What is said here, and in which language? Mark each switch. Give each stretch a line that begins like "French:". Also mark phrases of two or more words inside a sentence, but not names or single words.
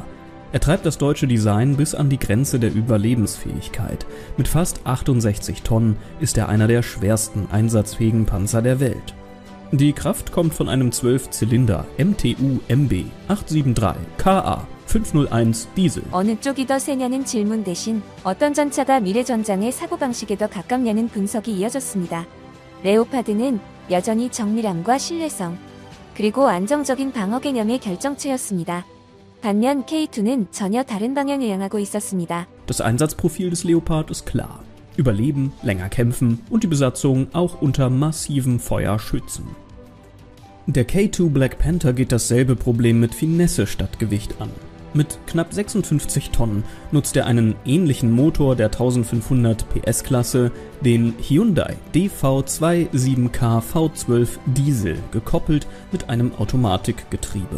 German: Er treibt das deutsche Design bis an die Grenze der Überlebensfähigkeit. Mit fast 68 Tonnen ist er einer der schwersten einsatzfähigen Panzer der Welt. Die Kraft kommt von einem 12-Zylinder MTU MB 873 KA 501 Diesel.
Korean: 어느 쪽이 더 세냐는 질문 대신 어떤 전차가 미래 전장의 사고방식에 더 가깝냐는 분석이 이어졌습니다. 레오파드는 여전히 정밀함과 신뢰성, 그리고 안정적인 방어 개념의 결정체였습니다. 반면 K2는 전혀 다른 방향을 향하고 있었습니다.
German: Das Einsatzprofil des Leopard ist klar. Überleben, länger kämpfen und die Besatzung auch unter massivem Feuer schützen. Der K2 Black Panther geht dasselbe Problem mit Finesse statt Gewicht an. Mit knapp 56 Tonnen nutzt er einen ähnlichen Motor der 1500 PS-Klasse, den Hyundai DV27K V12 Diesel, gekoppelt mit einem Automatikgetriebe.